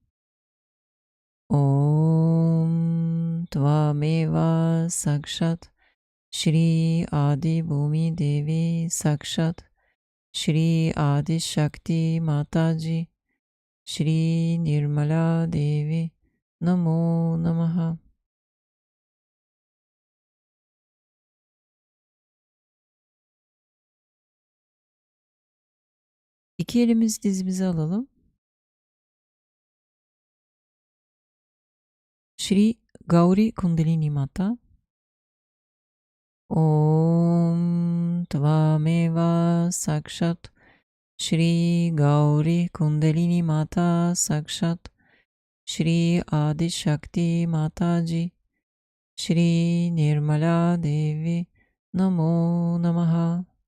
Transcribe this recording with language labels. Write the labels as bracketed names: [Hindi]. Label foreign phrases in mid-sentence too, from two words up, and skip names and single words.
[Sanskrit] Om Tvameva Sakshat Shri Adi Bhumi Devi Sakshat Shri Adi Shakti Mataji Shri Nirmala Devi Namo Namaha. [Turkish] İki elimiz dizimize alalım. [Sanskrit] Shri Gauri Kundalini Mata. Om Tvameva Sakshat Shri Gauri Kundalini Mata Sakshat Shri Adi Shakti Mataji Shri Nirmala Devi Namo Namaha.